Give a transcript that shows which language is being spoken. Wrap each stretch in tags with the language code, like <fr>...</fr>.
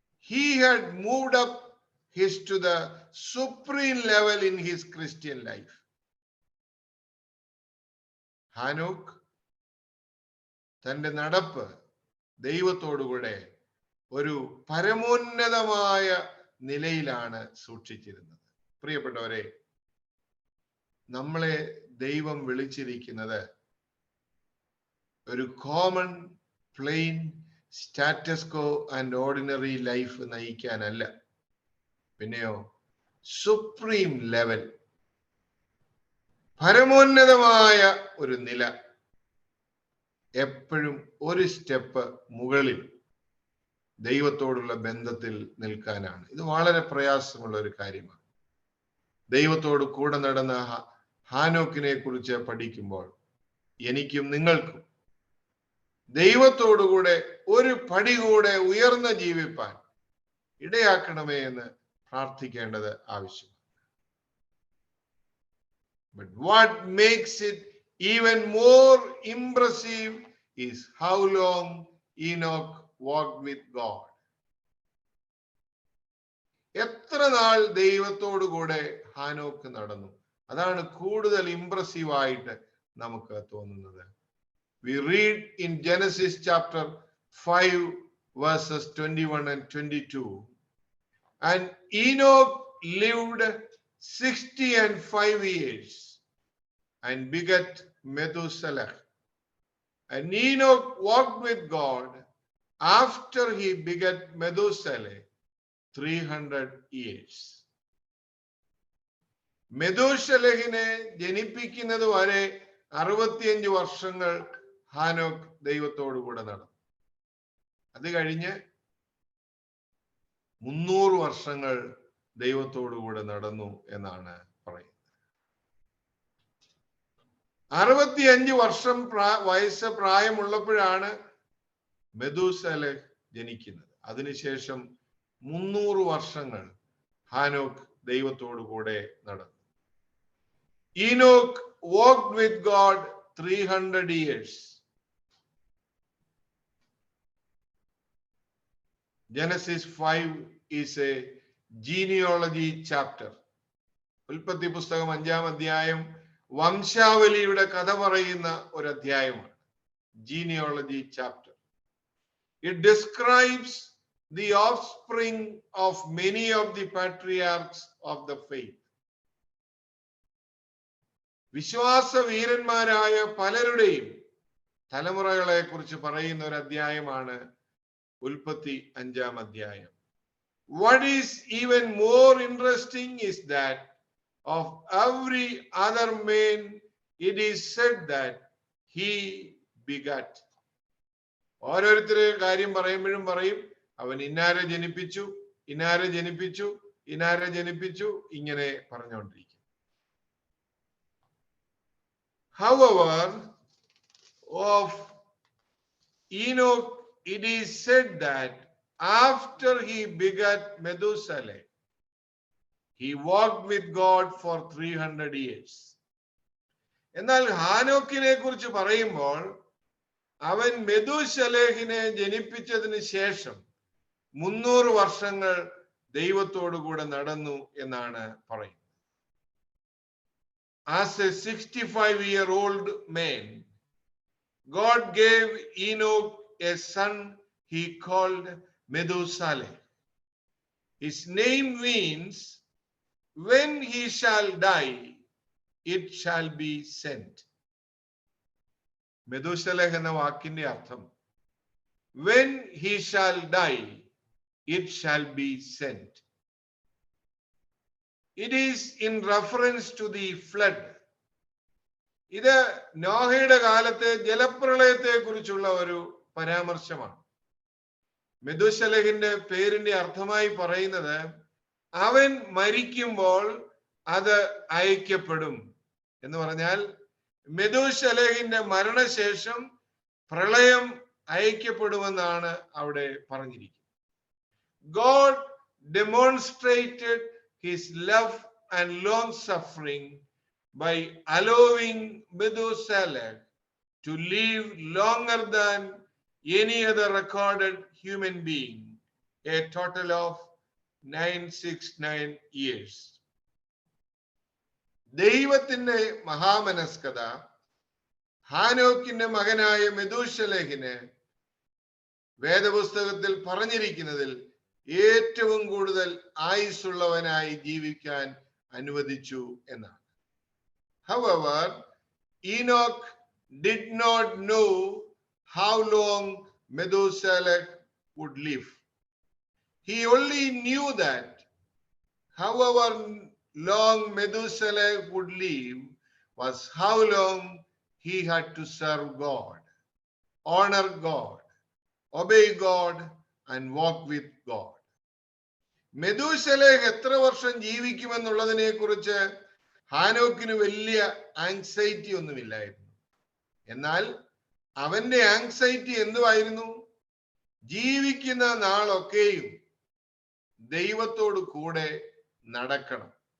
<en>He had moved up to the supreme level in his Christian life.</en> <ml>ഹാനോക്ക് തന്റെ നടപ്പ് ദൈവത്തോടുകൂടെ ഒരു പരമോന്നതമായ നിലയിലാണ് സൂക്ഷിച്ചിരുന്നത്. പ്രിയപ്പെട്ടവരെ, നമ്മളെ ദൈവം വിളിച്ചിരിക്കുന്നത് ഒരു</ml> <en>common, plain, status quo and ordinary life</en> <ml>നയിക്കാനല്ല, പിന്നെയോ</ml> <en>supreme level,</en> <ml>പരമോന്നതമായ ഒരു നില, എപ്പോഴും ഒരു സ്റ്റെപ്പ് മുകളിൽ ദൈവത്തോടുള്ള ബന്ധത്തിൽ നിൽക്കാനാണ്. ഇത് വളരെ പ്രയാസമുള്ള ഒരു കാര്യമാണ്. ദൈവത്തോട് കൂടെ നടന്ന ഹാനോക്കിനെ കുറിച്ച് പഠിക്കുമ്പോൾ എനിക്കും നിങ്ങൾക്കും ദൈവത്തോടുകൂടെ ഒരു പടി കൂടെ ഉയർന്ന് ജീവിപ്പാൻ ഇടയാക്കണമേ എന്ന് പ്രാർത്ഥിക്കേണ്ടത് ആവശ്യമാണ്.</ml> <en>But what makes it even more impressive is how long Enoch walked with God.</en> <ml>എത്ര നാൾ ദൈവത്തോടു കൂടെ ഹാനോക്ക് നടന്നു, അതാണ് കൂടുതൽ ഇംപ്രസീവ് ആയിട്ട് നമുക്ക് തോന്നുന്നത്.</ml> <en>We read in Genesis chapter 5 verses 21 and 22. And Enoch lived 65 years and begat Methuselah. And Enoch walked with God after he begat Methuselah 300 years.</en> <ml>മെഥൂശലഹിനെ ജനിപ്പിക്കുന്നത് വരെ 65 വർഷങ്ങൾ ഹാനോക്ക് ദൈവത്തോടു കൂടെ നടന്നു. അത് കഴിഞ്ഞ് 300 വർഷങ്ങൾ ദൈവത്തോടു കൂടെ നടന്നു എന്നാണ് പറയുന്നത്. 65 വർഷം വയസ്സ് പ്രായമുള്ളപ്പോഴാണ് മെഥൂസലഹ് ജനിക്കുന്നത്. അതിനുശേഷം 300 വർഷങ്ങൾ ഹാനോക്ക് ദൈവത്തോടു കൂടെ നടന്നു.</ml> <en>Enoch walked with God 300 years. Genesis 5 is a genealogy chapter.</en> <ml>ഉൽപ്പത്തി പുസ്തകം 5-ാം അധ്യായം വംശാവലിയുടെ കഥ പറയുന്ന ഒരു അധ്യായമാണ്.</ml> <en>Genealogy chapter. It describes the offspring of many of the patriarchs of the faith.</en> <ml>വിശ്വാസ വീരന്മാരായ പലരുടെയും തലമുറകളെ കുറിച്ച് പറയുന്ന ഒരു അധ്യായമാണ് ഉൽപ്പത്തി 5-ാം അധ്യായം.</ml> <en>What is even more interesting is that of every other man it is said that he begat.</en> <ml>ഓരോരുത്തരെ കാര്യം പറയുമ്പോഴും പറയും അവൻ ഇന്നാരെ ജനിപ്പിച്ചു, ഇന്നാരെ ജനിപ്പിച്ചു, ഇന്നാരെ ജനിപ്പിച്ചു, ഇങ്ങനെ പറഞ്ഞുകൊണ്ടിരിക്കും.</ml> <en>However, of Enoch it is said that after he begat Methuselah, he walked with God for 300 years.</en> <ml>എന്നാൽ ഹാനോക്കിനെ കുറിച്ച് പറയുമ്പോൾ അവൻ മെഥൂശലഹിനെ ജനിപ്പിച്ചതിന് ശേഷം 300 വർഷങ്ങൾ ദൈവത്തോടു കൂടെ നടന്നു എന്നാണ് പറയുന്നത്.</ml> <en>As a 65-year-old man, God gave Enoch a son he called Methuselah. His name means when he shall die, it shall be sent. Methuselah</en> <ml>എന്ന വാക്കിന്റെ അർത്ഥം</ml> <en>when he shall die, it shall be sent. It is in reference to the flood.</en> <ml>ഇത് നോഹയുടെ കാലത്തെ ജലപ്രളയത്തെ കുറിച്ചുള്ള ഒരു പരാമർശമാണ്. മെഥൂശലഹിന്റെ പേരിന്റെ അർത്ഥമായി പറയുന്നത് അവൻ മരിക്കുമ്പോൾ അത് അയക്കപ്പെടും എന്ന് പറഞ്ഞാൽ മെഥൂശലഹിന്റെ മരണശേഷം പ്രളയം അയക്കപ്പെടുമെന്നാണ് അവിടെ പറഞ്ഞിരിക്കുന്നത്.</ml> <en>God demonstrated his love and long suffering by allowing Methuselah to live longer than any other recorded human being, a total of 969 years.</en> <ml>ദൈവത്തിന്റെ മഹാമനസ്കത ഹാനോക്കിന്റെ മകനായ മെഥൂശലഹിന് വേദപുസ്തകത്തിൽ പറഞ്ഞിരിക്കുന്നതിൽ ഏറ്റവും കൂടുതൽ ആയുസ്സുള്ളവനായി ജീവിക്കാൻ അനുവദിച്ചു എന്നാണ്.</ml> <en>However, Enoch did not know how long Methuselah would live. He only knew that however long Methuselah would live was how long he had to serve God, honor God, obey God, and walk with God.</en> <ml>Methuselah എത്ര വർഷം ജീവിക്കുമെന്നുള്ളതിനെ കുറിച്ച് ഹാനോക്കിന് വലിയ anxiety ഒന്നുമില്ലായിരുന്നു. എന്നാൽ അവന്റെ anxiety എന്തുവായിരുന്നു? ജീവിക്കുന്ന നാളൊക്കെയും ദൈവത്തോട് കൂടെ നടക്കണം.</ml>